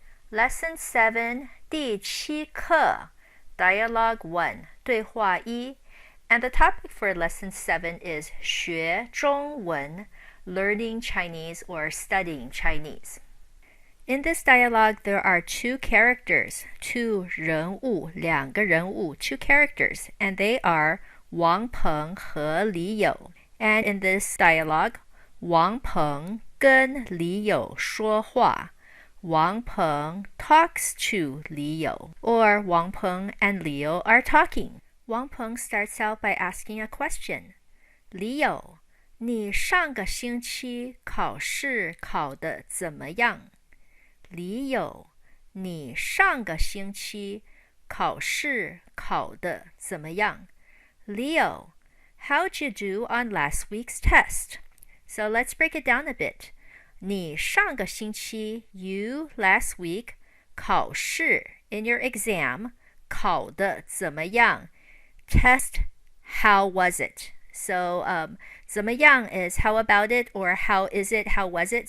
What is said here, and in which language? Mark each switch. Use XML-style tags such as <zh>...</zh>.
<en>Lesson 7</en> <zh>第7课</zh> <en>Dialogue 1</en> <zh>对话1</zh> <en>And the topic for Lesson 7 is</en> <zh>学中文</zh> <en>Learning Chinese or Studying Chinese.In this dialogue, there are two characters,</en> <zh>人物 2个人物</zh> <en>2 characters, and they are</en> <zh>王鹏和李友.</zh> <en>And in this dialogue,</en> <zh>王鹏跟李友说话.</zh> <en>王鹏 talks to 李友, or 王鹏 and Liu are talking. 王鹏 starts out by asking a question.</en> <zh>李友，你上个星期考试考得怎么样？李友，你上个星期考试考得怎么样？</zh> <en>Leo, how'd you do on last week's test? So let's break it down a bit.</en> <zh>你上个星期</zh> <en>you last week</en> <zh>考试</zh> <en>in your exam</en> <zh>考得怎么样？</zh> <en>Test, how was it? So, 怎么样 is how about it or how is it, how was it?</en>